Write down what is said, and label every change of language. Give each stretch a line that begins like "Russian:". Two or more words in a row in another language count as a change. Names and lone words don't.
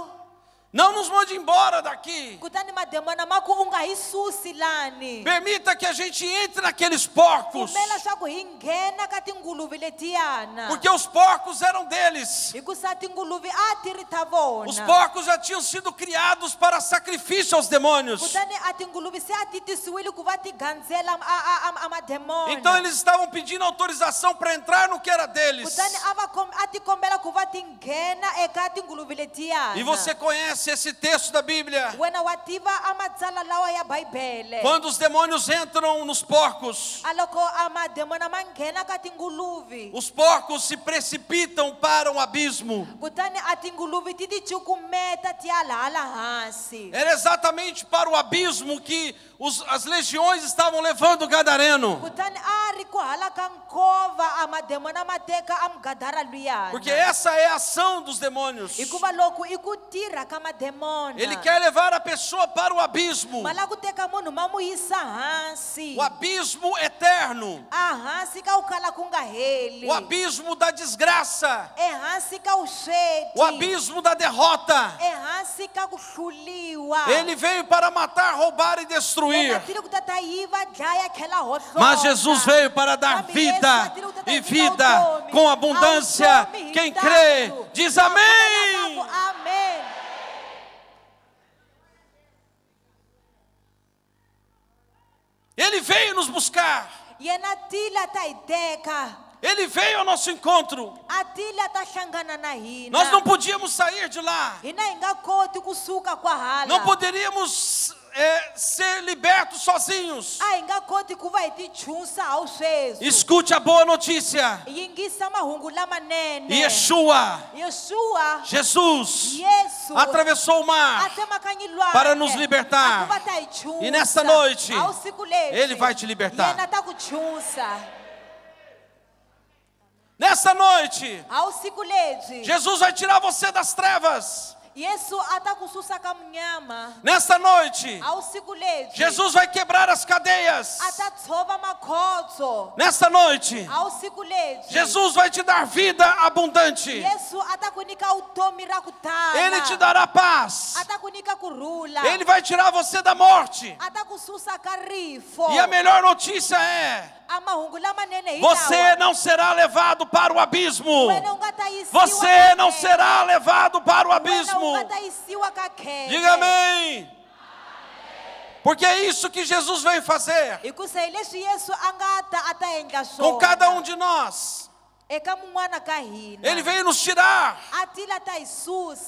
Portuguese: não nos mande embora daqui.
Tsonga: kutani mademona ma ku u nga hi susi lani.
Portuguese: Permita que a gente entre naqueles porcos.
Tsonga: Pfumela swa ku hi nghena ka tinguluve letiyana.
Portuguese: Porque os porcos eram deles.
Tsonga: Hikusa tinguluve a ti ri ta vona.
Portuguese: Os porcos já tinham sido criados para sacrifício aos demônios.
Tsonga: Kutani a tinguluve se a ti tisiwile ku va ti gandzela a mademona.
Portuguese: Então eles estavam pedindo autorização para entrar no que era deles.
Tsonga: Kutani a ti kombela ku va ti nghena eka tinguluve letiyana.
Portuguese: E você conhece esse texto da Bíblia.
Tsonga: Wena wa tiva a matsala lawa ya Bibele.
Portuguese: Quando os demônios entram nos porcos,
Tsonga: A loko a mademona ma nghena ka tinguluve,
Portuguese: os porcos se precipitam para um abismo.
Tsonga: kutani a tinguluve ti ti cukumeta ti ya laha hansi.
Portuguese: Era exatamente para o abismo que as legiões estavam levando o gadareno.
Tsonga: Kutani a ri ku hala ka nkova a mademona ma teka a mugadara luyana.
Portuguese: Porque essa é a ação dos demônios.
Tsonga: Hikuva loko i ku tirha ka mademona.
Portuguese: Ele quer levar a pessoa para o abismo.
Tsonga: Ma lava ku teka munhu ma mu yisa hansi.
Portuguese: O abismo eterno.
Tsonga: A hansi ka ku kala ku nga heli.
Portuguese: O abismo da desgraça.
Tsonga: Ehansi ka vusweti.
Portuguese: O abismo da derrota.
Tsonga: Ehansi ka ku hluliwa.
Portuguese: Ele veio para matar, roubar e destruir. Mas Jesus veio para dar vida e vida com abundância. Quem crê, diz amém. Amém. Ele veio nos buscar.
Tsonga: Yena tila ta ideka.
Portuguese: Ele veio ao nosso encontro.
Tsonga: A tila ta hlangana na hina.
Portuguese: Nós não podíamos sair de lá.
Tsonga: Hina hi nga koti kusuka kwa hala.
Portuguese: Não poderíamos ser libertos sozinhos.
Tsonga: A hi nga koti ku va hi ti chusa ha sweswi.
Portuguese: Escute a boa notícia.
Tsonga: Yingisa mahungu lamanene. Yeshua, Yeshua, Jesus, Yesu
Portuguese: atravessou o mar
Tsonga: atsemakanye lwandle
Portuguese: para nos libertar.
Tsonga: a ku va ta hi chusa.
Portuguese: E nessa noite,
Tsonga: a usiku lebyi,
Portuguese: Ele vai te libertar.
Tsonga: yena ta ku chusa.
Portuguese: Nessa noite,
Tsonga: A usiku lebyi,
Portuguese: Jesus vai tirar você das trevas.
Tsonga: Yesu a ta ku susa ka munyama.
Portuguese: Nessa noite,
Tsonga: A usiku lebyi,
Portuguese: Jesus vai quebrar as cadeias.
Tsonga: a ta tshova makhotso.
Portuguese: Nessa noite,
Tsonga: A usiku lebyi,
Portuguese: Jesus vai te dar vida abundante.
Tsonga: Yesu a ta ku nyika vutomi ra ku tala.
Portuguese: Ele te dará paz.
Tsonga: a ta ku nyika kurhula.
Portuguese: Ele vai tirar você da morte.
Tsonga: a ta ku susa ka rifo.
Portuguese: E a melhor notícia é:
Tsonga: A mahungu lamanene hi
Portuguese: você
Tsonga: lawa.
Portuguese: não será levado para o abismo.
Tsonga: Wena u nga ta yisiwa
Portuguese: Você
Tsonga: ka
Portuguese: não
Tsonga: khele.
Portuguese: será levado para o
Tsonga: Wena u
Portuguese: abismo.
Tsonga: nga ta yisiwa ka khele.
Portuguese: Diga amém. Porque é isso que Jesus veio fazer
Tsonga: Hikusa hi leswi Yesu a nga ta a ta endla
Portuguese: com
Tsonga: swona.
Portuguese: cada um de nós.
Tsonga: Eka mun'wana ka hina.
Portuguese: Ele veio nos tirar
Tsonga: A tila ta hi susa.